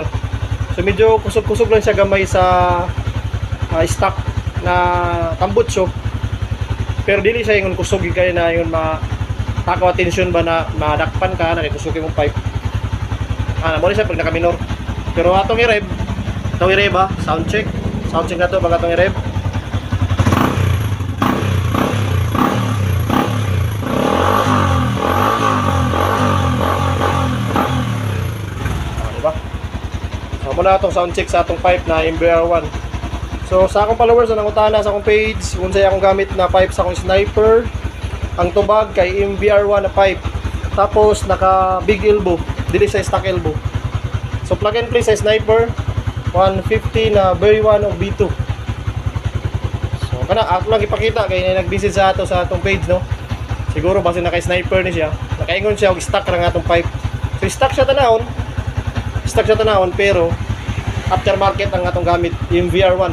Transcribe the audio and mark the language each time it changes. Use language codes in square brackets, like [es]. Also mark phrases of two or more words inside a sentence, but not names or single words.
[ceb] So medyo kusog-kusog lang siya gamay sa stock na tambutso. Pero dili siya yung kusog kaya na yung takaw atensyon ba na madakpan ka, nakikusog yung pipe. Muna siya pag naka minor. Pero atong i-rev, ha, [en] sound check [ceb] na to pag atong i-rev. Muna itong [en] sound check [ceb] sa atong pipe na MBR1. So sa akong followers na nangutana sa akong page kung sa'yo akong gamit na pipe sa akong sniper, ang tubag kay MBR1 na pipe, tapos naka [en] big elbow, [ceb] dili sa [en] stock elbow. [ceb] So [en] plug and play [ceb] sa sniper 150 na very 1 o B2. So kana ako lang ipakita kay nag-visit sa ato sa atong page, no? Siguro base naka sniper ni siya, nakaingon siya og stock ra nga atong pipe. So stock siya tanawon, stock sa tanawon pero aftermarket ang atong gamit yung VR1.